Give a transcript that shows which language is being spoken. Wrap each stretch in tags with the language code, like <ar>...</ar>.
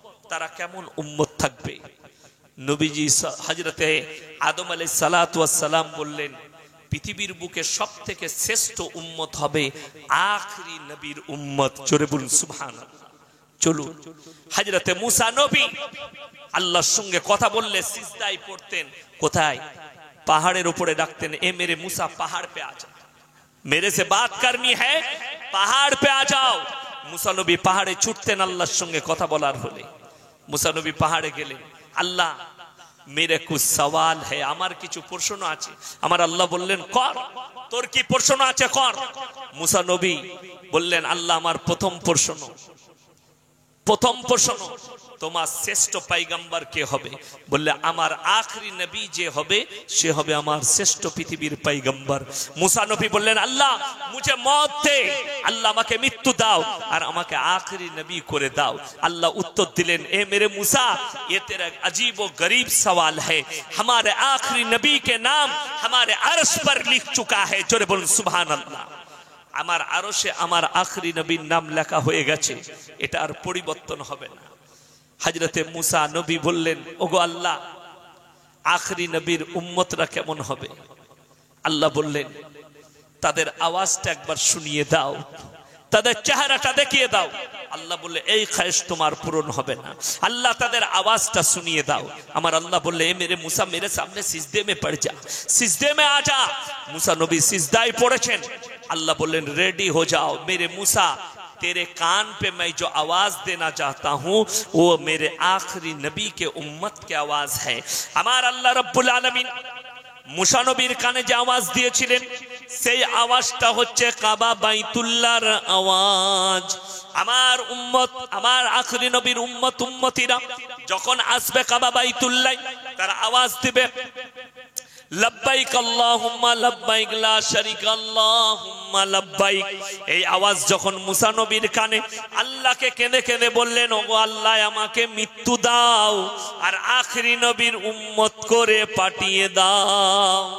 <bn>তারা কেমন উম্মত থাকবে? নবীজি হযরতে আদম আলাইহিস সালাতু ওয়াস সালাম বললেন, পৃথিবীর বুকে সবথেকে শ্রেষ্ঠ উম্মত হবে আখরি নবীর উম্মত। জোরে বলুন সুবহানাল্লাহ। চলুন, হযরতে মুসা নবী আল্লাহর সঙ্গে কথা বললে সিজদায় পড়তেন। কোথায়? পাহাড়ের উপরে ডাকতেন,</bn> <hi>এ মেরে মুসা পাহাড় पे आ जा, मेरे से बात करनी है, পাহাড় पे आ जाओ।</hi> <bn>মুসা নবী পাহাড়ে ছুটতেন আল্লাহর সঙ্গে কথা বলার হলে। মুসা নবী পাহাড়ে গেলেন, আল্লাহ</bn> <hi>मेरे कुछ सवाल है,</hi> <bn>আমার কিছু প্রশ্ন আছে। আমার আল্লাহ বললেন, কর, তোর কি প্রশ্ন আছে কর। মুসা নবী বললেন, আল্লাহ আমার প্রথম প্রশ্ন, তোমার শ্রেষ্ঠ পয়গম্বর কে হবে? বললে, আমার আখরি নবী যে হবে সে হবে আমার শ্রেষ্ঠ পৃথিবীর পয়গম্বর। মুসা নবী বললেন, আল্লাহ</bn> <hi>মুঝে মौत দে,</hi> <bn>আল্লাহ আমাকে মৃত্যু দাও আর আমাকে আখরি নবী করে দাও। আল্লাহ উত্তর দিলেন,</bn> <hi>এ মেরে মুসা, ये तेरा अजीब व गरीब सवाल है, हमारे आखिरी नबी के नाम हमारे अर्श पर लिख चुका है। जोरे बोल सुभान अल्लाह।</hi> <bn>আমার আরশে আমার আখরি নবীর নাম লেখা হয়ে গেছে, এটা আর পরিবর্তন হবে না। হযরতে মুসা নবী বললেন, ওগো আল্লাহ, আখরি নবীর উম্মতরা কেমন হবে? আল্লাহ বললেন, তাদের আওয়াজটা একবার শুনিয়ে দাও, তাদের চেহারাটা দেখিয়ে দাও। আল্লাহ বললে, এই খায়েশ তোমার পূরণ হবে না, আল্লাহ তাদের আওয়াজটা শুনিয়ে দাও। আমার আল্লাহ বললে,</bn> <hi>এ মেরে মুসা, মেরে সামনে সিজদে মে পড় যা, সিজদে মে আ যা।</hi> <bn>মুসা নবী সিজদায় পড়েছেন।</bn> <hi>अल्लाह बोलें रेडी हो जाओ मेरे मूसा, तेरे कान पे मैं जो आवाज देना चाहता हूँ वो मेरे आखिरी नबी के उम्मत की आवाज है। हमारा अल्लाह रब्बुल आलमीन मूसा नबीर काने जो आवाज</hi> <bn>दिएছিলেন সেই আওয়াজটা হচ্ছে কাবা বাইতুল্লাহর আওয়াজ। আমার উম্মত, আমার আখরি নবীর উম্মত উম্মতিরা যখন আসবে কাবা বাইতুল্লাহ, তারা আওয়াজ দিবে, লব্বাইক আল্লাহুম্মা লব্বাইক লা শারিকা আল্লাহুম্মা লব্বাইক। এই আওয়াজ যখন মুসা নবীর কানে, আল্লাহকে কেঁদে কেঁদে বললেন, ওগো আল্লাহ, আমাকে মৃত্যু দাও আর আখরি নবীর উম্মত করে পাঠিয়ে দাও।</bn>